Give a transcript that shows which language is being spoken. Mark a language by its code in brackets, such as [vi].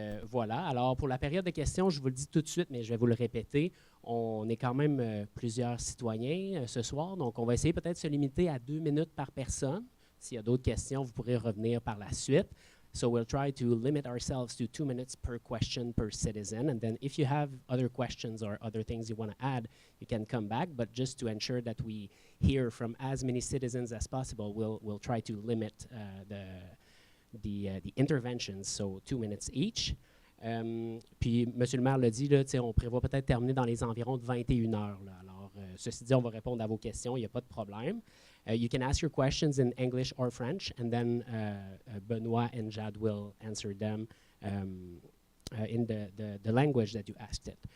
[fr] Voilà. Alors, pour la période de questions, je vous le dis tout de suite, mais je vais vous le répéter, on est quand même plusieurs citoyens ce soir, donc on va essayer peut-être de se limiter à 2 minutes par personne. S'il y a d'autres questions, vous pourrez revenir par la suite. [en] So we'll try to limit ourselves to 2 minutes per question per citizen. And then if you have other questions or other things you want to add, you can come back. But just to ensure that we hear from as many citizens as possible, we'll try to limit the interventions, so 2 minutes each. [fr] Puis, M. le maire l'a dit, là, on prévoit peut-être terminer dans les environs de 21 heures. Là. Alors, ceci dit, on va répondre à vos questions, il n'y a pas de problème. [en] You can ask your questions in English or French, and then Benoit and Jade will answer them in the language that you asked it.